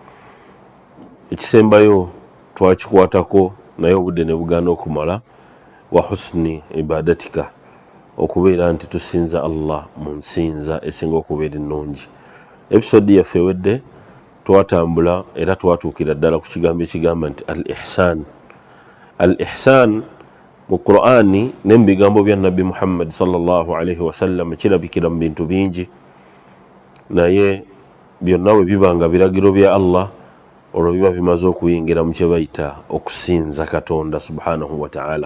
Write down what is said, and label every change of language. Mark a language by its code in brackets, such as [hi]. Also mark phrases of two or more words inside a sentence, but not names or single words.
[lg] Ekisembayo twakikwatako naye obudde ne bugaana okumala, [ar] وحسن عبادتك, [lg] okubeera nti tusinza Allah mu nsinza esinga okubeera ennungi. Episode yaffe ewedde twatambula era twatuukira ddala ku kigambo ekigamba nti al-ihsan. Al-ihsan mu Qur'ani ne mu bigambo bya nabbi Muhammad [ar] صلى الله عليه وسلم [lg] kirabikira mu bintu bingi, naye byonna bwe biba nga biragiro bya Allah olwo biba bimaze okuyingira mu kye bayita okusinza Katonda [ar] سبحانه وتعالى.